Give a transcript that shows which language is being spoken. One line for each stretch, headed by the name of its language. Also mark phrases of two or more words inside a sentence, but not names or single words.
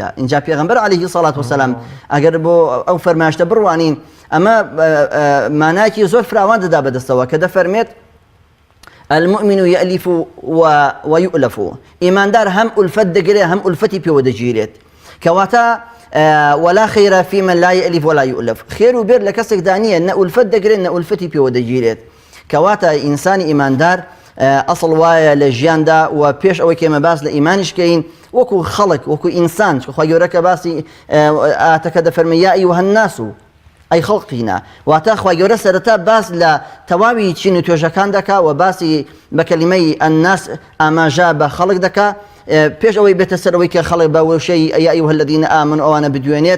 Central Kurdish: اینجا پێغەمبەر
Arabic: عەلەیهی سەڵات وسەلام
Central Kurdish: ئەگەر بۆ ئەو فەرمایشتە بڕوانین ئەمە مانایەکی زۆر فراوان دەدا بەدەستەوە کە دەفەرمێت
Arabic: المؤمن يألف ويؤلف،
Central Kurdish: ئیماندار هەم ئولفەت دەگرێت هەم ئولفەتی پێوە دەگیرێت، کەواتە
Arabic: ولا خير في من لا يألف ولا يؤلف،
Central Kurdish: خير و بێر لە کەسێکدا نییە نە ئولفەت دەگرێت نە ئولفەتی پێوە دەگیرێت. کەواتە ئینسانی ئیماندار ئەسڵ وایە لە ژیاندا و پێش ئەوەی کێمە باس لە ئیمانیشکەین وەکو خەڵک وەکو ئینسان، خوا گەورەکە باسی ئاتەکە دەفەرمێ
Arabic: یا ئەیوهە الناس
Central Kurdish: ئەی خەڵقینە، واتە خوا گەورە سەرەتا باس لە تەواوی چین و توێژەکان دەکا و باسی بە کەلیمەی ئەنناس ئاماژە بە خەڵک دەکا پێش ئەوەی بێتە سەرەوەی کە خەڵک بە وشەی
Arabic: یا ئەیوهە الەذینە ئامەنوا
Central Kurdish: ئەوانە بدوێنێت.